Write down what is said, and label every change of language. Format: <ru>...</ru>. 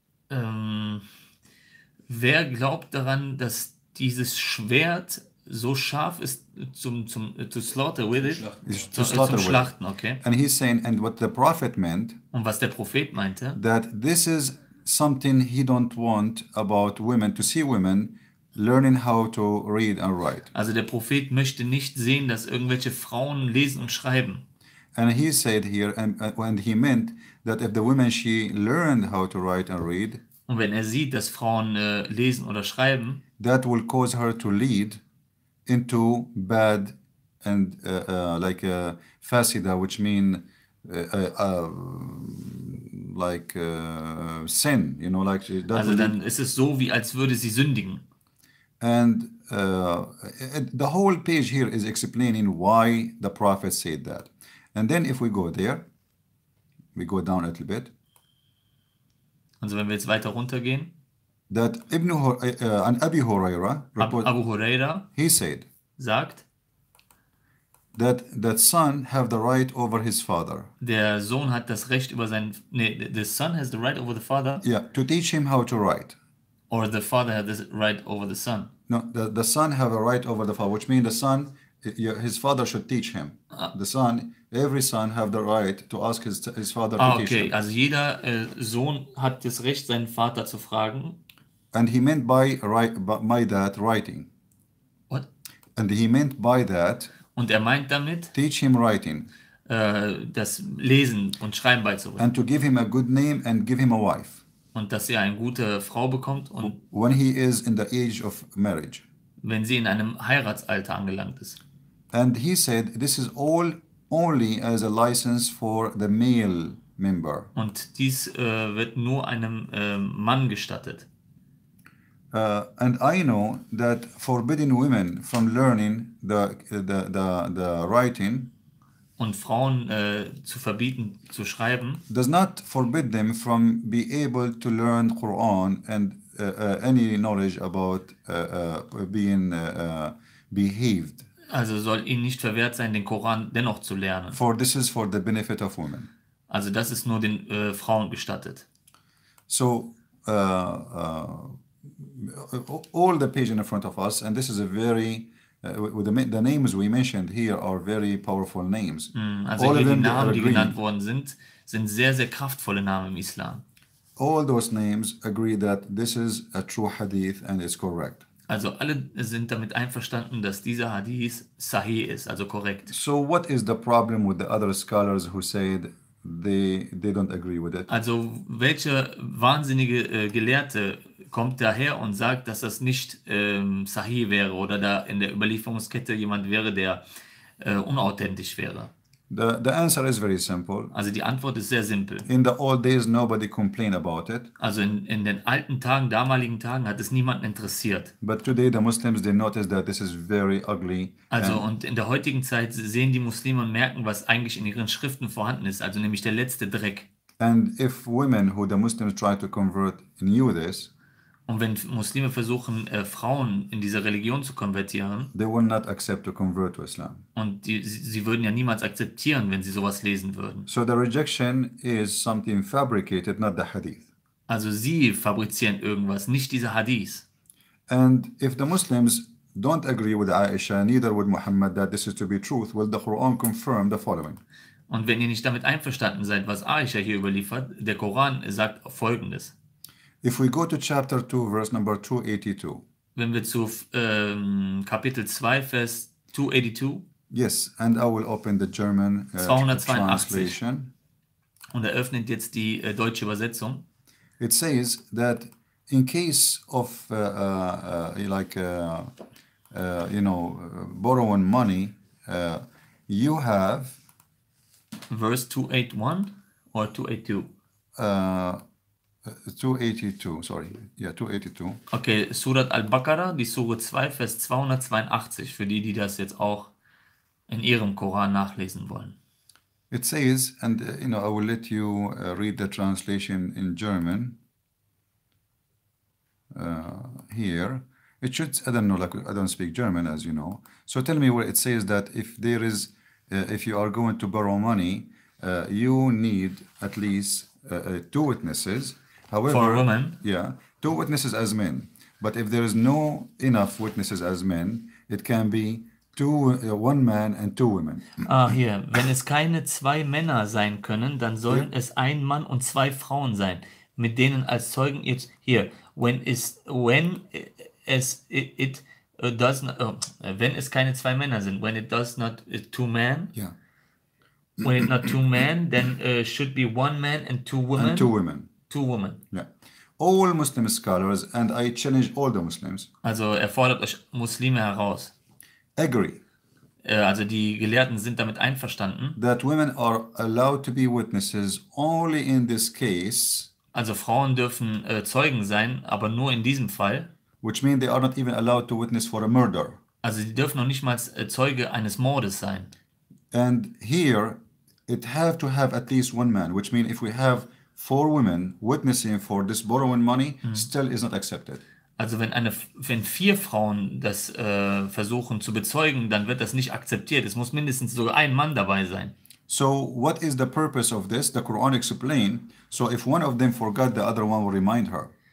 <de>Wer glaubt daran, dass dieses Schwert so scharf ist</de> <en>to slaughter with it, to slaughter</en> <de>zum</de> <en>with.</en> <de>Schlachten, okay?</de> <en>And he's saying, and what the prophet meant,</en> <de>Und was der Prophet meinte,</de> <en>that this is something he don't want about women, to see women learning how to read and write.</en> <de>also der Prophet möchte nicht sehen, dass irgendwelche Frauen lesen und schreiben.</de> <en>And he said here, and he meant that if the women, she learned how to write and read,</en> <de>Und wenn er sieht, dass Frauen lesen oder schreiben,</de> <en>that will cause her to lead into bad and like fasida, which mean like sin, you know, like that will</en> <de>dann ist es so, wie als würde sie sündigen.</de> <en>And the whole page here is explaining why the prophet said that. And then if we go there, we go down a little bit.</en> <de>Also wenn wir jetzt weiter runtergehen,</de> <en>That an Abi Huraira, Abu Huraira he said</en> <de>sagt,</de> <en>that son have the right over his father.</en> <de>der Sohn hat das Recht über seinen,</de> <en>the son has the right over the father, Yeah, to teach him how to write. or the father has the right over the son. No, the son have a right over the father, which means the son, his father should teach him. The son, every son have the right to ask his father to teach Okay, him.</en> <de>also jeder Sohn hat das Recht, seinen Vater zu fragen.</de> <en>And he meant by that writing. What? And he meant by that,</en> <de>Und er meint damit,</de> <en>teach him writing</en> <de>das Lesen und Schreiben beizubringen.</de> <en>and to give him a good name and give him a wife</en> <de>Und dass er eine gute Frau bekommt und</de> <en>when he is in the age of marriage.</en> <de>wenn sie in einem Heiratsalter angelangt ist.</de> <en>And he said this is all only as a license for the male member.</en> <de>Und dies wird nur einem Mann gestattet.</de> <en>And I know that forbidding women from learning the writing</en> <de>Und Frauen zu verbieten, zu schreiben,</de> <en>does not forbid them from be able to learn Quran and any knowledge about being behaved.</en> <de>also soll ihnen nicht verwehrt sein, den Koran dennoch zu lernen.</de> <en>For this is for the benefit of women.</en> <de>Also das ist nur den Frauen gestattet.</de> <en>So all the page in front of us, and this is a very with the names we mentioned here are very powerful names.</en> <de>Also</de> <en>All</en> <de>hier</de> <en>of</en> <de>die</de> <en>them they are</en> <de>Namen, die</de> <en>agreeing.</en> <de>genannt worden sind sehr, sehr kraftvolle Namen im Islam.</de> <en>All those names agree that this is a true hadith and it's correct.</en> <de>Also alle sind damit einverstanden, dass dieser Hadith sahih ist, also korrekt.</de> <en>So what is the problem with the other scholars who said they don't agree with it?</en> <de>Also welche wahnsinnige Gelehrte kommt daher und sagt, dass das nicht sahih wäre oder da in der Überlieferungskette jemand wäre, der unauthentisch wäre?</de> <en>The answer is very simple.</en> <de>Also die Antwort ist sehr simpel.</de> <en>In the old days, nobody complained about it.</en> <de>Also in den alten Tagen, damaligen Tagen hat es niemanden interessiert.</de> <en>But today, the Muslims, they notice that this is very ugly.</en> <de>Also und in der heutigen Zeit sehen die Muslime und merken, was eigentlich in ihren Schriften vorhanden ist, also nämlich der letzte Dreck.</de> <en>And if women who the Muslims try to convert knew this,</en> <de>Und wenn Muslime versuchen, Frauen in diese Religion zu konvertieren,</de> <en>they will not accept to convert to Islam.</en> <de>und sie würden ja niemals akzeptieren, wenn sie sowas lesen würden.</de> <en>So the rejection is something fabricated, not the hadith.</en> <de>Also sie fabrizieren irgendwas, nicht diese Hadith.</de> <en>And if the Muslims don't agree with Aisha, neither with Muhammad, that this is to be truth, will the Quran confirm the following?</en> <de>Und wenn ihr nicht damit einverstanden seid, was Aisha hier überliefert, der Koran sagt Folgendes.</de> <en>If we go to chapter 2, verse number 282.</en> <de>Wenn wir zu Kapitel 2, Vers 282,</de> <en>Yes, and I will open the German 282. translation.</en> <de>Und er öffnet jetzt die deutsche Übersetzung.</de> <en>It says that in case of borrowing money, you have Verse 281 or 282? 282, sorry. Yeah, 282.</en> <de>Okay, Surat al-Baqarah, die Sure 2, Vers 282, für die das jetzt auch in ihrem Koran nachlesen wollen.</de> <en>It says, and I will let you read the translation in German. Here, it should. I don't know, like I don't speak German, as you know. So tell me where it says that if you are going to borrow money, you need at least 2 witnesses. However, For women? yeah, 2 witnesses as men. But if there is no enough witnesses as men, it can be one man and two women.</en> <de>Hier, wenn es keine zwei Männer sein können, dann sollen es ein Mann und zwei Frauen sein, mit denen als Zeugen jetzt hier, wenn es wenn es keine zwei Männer sind,</de> <en>when it does not two men, Yeah. when it not two men, then should be one man and two women. And two women. Two women. Yeah. All Muslim scholars, and I challenge all the Muslims,</en> <de>Also er fordert euch Muslime heraus.</de> <en>agree</en> <de>Also die Gelehrten sind damit einverstanden.</de> <en>that women are allowed to be witnesses only in this case,</en> <de>Also Frauen dürfen Zeugen sein, aber nur in diesem Fall.</de> <en>which means they are not even allowed to witness for a murder.</en> <de>Also die dürfen noch nicht mal Zeuge eines Mordes sein.</de> <en>And here, it have to have at least one man, which means if we have 4 women witnessing for this borrowing money, still is not accepted.</en> <de>Also wenn 4 Frauen das versuchen zu bezeugen, dann wird das nicht akzeptiert. Es muss mindestens sogar ein Mann dabei sein.</de> <en>So what is the purpose of this? The Quran explain. So if one of them forgot, the other one will remind her.</en>